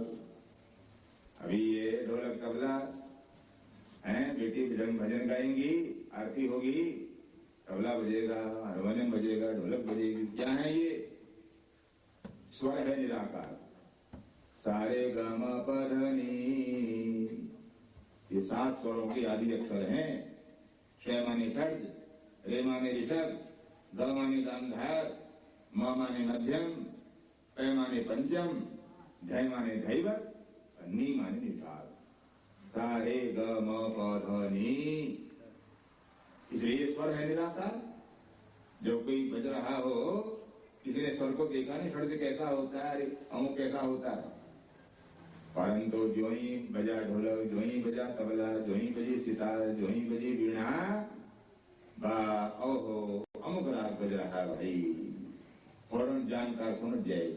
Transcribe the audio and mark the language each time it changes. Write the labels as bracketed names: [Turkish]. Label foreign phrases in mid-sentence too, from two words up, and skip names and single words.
[Hindi] अभी ये ढोलक तबला है, बेटी भजन गाएंगी, आरती होगी, तबला बजेगा, हारमोनियम बजेगा, ढोलक बजेगी, क्या है ये? स्वर है निराकार। सारे ग म प ध नि, ये 7 स्वरों के आदि अक्षर हैं। श माने षड्ज, रे माने ऋषभ, ग माने गांधार, म माने मध्यम, प माने पंचम, ध माने धैवत, नी माने निषाद। सारे ग म प ध नि, इसलिए स्वर है निराकार। जो कोई बज रहा हो, किसी ने स्वर को देखा नहीं, षड्ज कैसा होता है, अरे अमुक कैसा होता है, परंतु जो ही बजा ढोलक, जो ही बजा तबला, जो ही बजी सितार, जो ही बजी वीणा, बा ओहो क्यों राग बज रहा है भाई, फौरन जानकार समझ जाएगा।